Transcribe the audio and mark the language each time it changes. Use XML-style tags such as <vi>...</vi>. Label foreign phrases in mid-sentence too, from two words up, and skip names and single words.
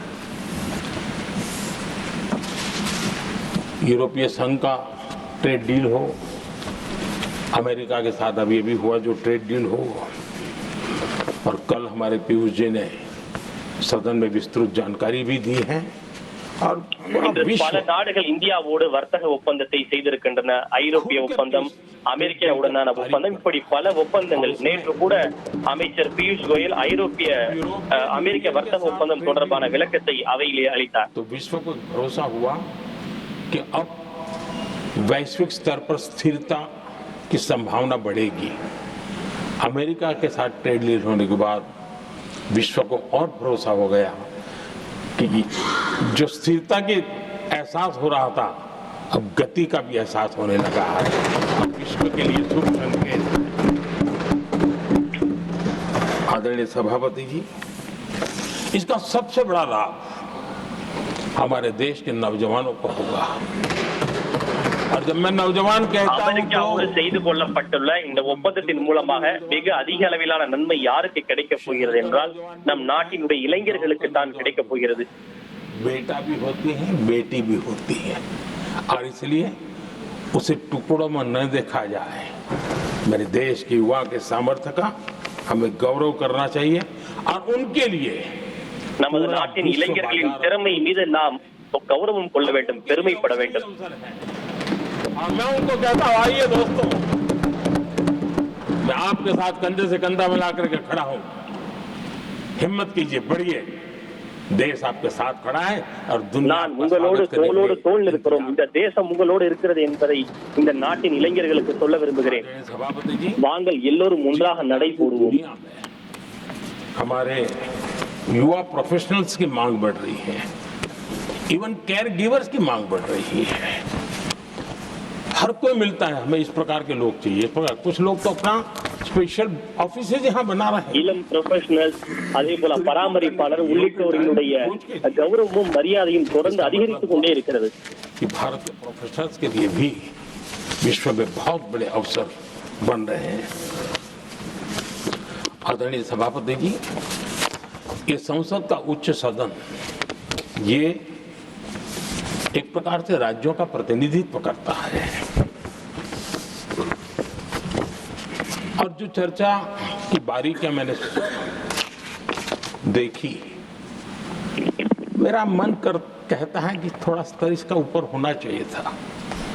<hi>यूरोपीय संघ का</hi> <en>trade deal</en> <hi>हो, अमेरिका के साथ अभी अभी हुआ जो</hi> <en>trade deal</en> <hi>हो, और कल हमारे पीयूष जी ने सदन में विस्तृत जानकारी भी दी है। और</hi> <ta>பல நாடுகள் இந்தியாவோடு வர்த்தக ஒப்பந்தத்தை செய்திருக்கின்றன. ஐரோப்பிய ஒப்பந்தம், அமெரிக்காவுடனான ஒப்பந்தம், இப்படி பல ஒப்பந்தங்கள். நேற்று கூட அமைச்சர் பியூஷ் கோயல் ஐரோப்பிய அமெரிக்க வர்த்தக ஒப்பந்தம் தொடர்பான விளக்கத்தை அவையிலே அளித்தார்.</ta> <hi>तो विश्व को भरोसा हुआ कि अब वैश्विक स्तर पर स्थिरता की संभावना बढ़ेगी। अमेरिका के साथ</hi> <en>trade deal</en> <hi>होने के बाद विश्व को और भरोसा हो गया कि जो स्थिरता के एहसास हो रहा था, अब गति का भी एहसास होने लगा है। अब विश्व के लिए शुभ संकेत। आदरणीय सभापति जी, इसका सबसे बड़ा लाभ हमारे देश के नौजवानों को होगा। और जब मैं नौजवान कहता हूं</hi> <ta>அமெரிக்காவோடு செய்து கொள்ளப்பட்டுள்ள இந்த ஒப்பந்தத்தின் மூலமாக மிக அதிக அளவிலான நன்மை யாருக்கு கிடைக்கப் போகிறது என்றால் நம் நாட்டினுடைய இளைஞர்களுக்கு தான் கிடைக்கப் போகிறது.</ta> <hi>बेटा भी होती है, बेटी भी होती है, और इसलिए उसे टुकड़ों में न देखा जाए। मेरे देश के युवा के सामर्थ्य का हमें गौरव करना चाहिए और उनके लिए</hi> <ta>நமது நாட்டின் இளைஞர்களின் திறமை மீது நாம் கௌரவம் கொள்ள வேண்டும், பெருமைப்பட வேண்டும்.</ta> <hi>और मैं उनको कहता हूं, आइए दोस्तों, मैं आपके साथ कंधे से कंधा मिला करके खड़ा हूं। हिम्मत कीजिए, बढ़िए, देश आपके साथ खड़ा है और दुनिया</hi> <ta>நான் உங்களோடு தோளோடு தோள் இருக்கிறோம். இந்த தேசம் உங்களோடு இருக்கிறது என்பதை இந்த நாட்டின் இளைஞர்களுக்கு சொல்ல விரும்புகிறேன்.</ta> <hi>सभापति जी,</hi> <ta>வாங்கள் எல்லோரும் ஒன்றாக நடை போடுவோம்.</ta> <hi>हमारे युवा प्रोफेशनल्स की मांग बढ़ रही है,</hi> <en>even care givers</en> <hi>की मांग बढ़ रही है। हर कोई मिलता है, हमें इस प्रकार के लोग चाहिए। कुछ लोग तो अपना</hi> <en>special offices</en> <hi>यहाँ बना रहे हैं।</hi> <ta>இளம் ப்ரொஃபஷனல்ஸ், அதே போல பராமரிப்பாளர் உள்ளிட்டோர்களுடைய கௌரவமும் மரியாதையும் தொடர்ந்து அதிகரித்துக் கொண்டே இருக்கிறது.</ta> <hi>कि भारत के प्रोफेशनल्स के लिए भी विश्व में बहुत बड़े अवसर बन रहे हैं। आदरणीय सभापति जी, ये संसद का उच्च सदन ये एक प्रकार से राज्यों का प्रतिनिधित्व करता है, और जो चर्चा की बारीकियां मैंने देखी, मेरा मन कहता है कि थोड़ा स्तर इसका ऊपर होना चाहिए था।</hi>